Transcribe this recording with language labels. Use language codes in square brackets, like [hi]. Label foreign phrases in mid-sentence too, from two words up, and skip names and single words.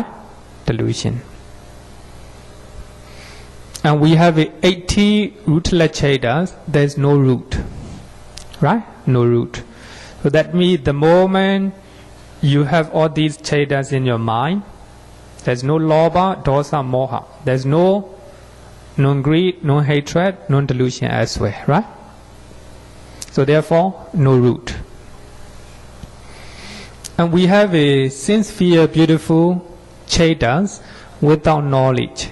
[en] Delusion. And we have 80 rootless cittas. There is no root, right? No root. So that means the moment you have all these cittas in your mind, there's no [pi] lobha, adosa, moha. [en] There's no non-greed, no hatred, non-delusion as well, right? So therefore, no root. And we have a sincere, beautiful cittas without knowledge.